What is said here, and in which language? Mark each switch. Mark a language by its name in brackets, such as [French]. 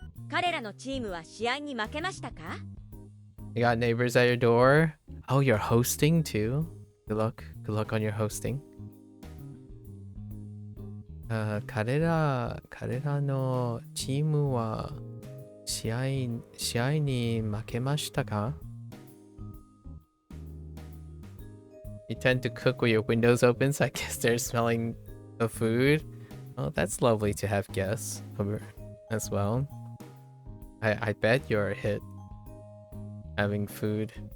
[Japanese] 彼らのチームは試合に負けましたか？ [English] You got neighbors at your door? Oh, you're hosting too? Good luck on your hosting. [Japanese] 彼らのチームは試合に負けましたか? [English] You tend to cook with your windows open, so I guess they're smelling the food. Oh, that's lovely to have guests over as well. I bet you're a hit having food.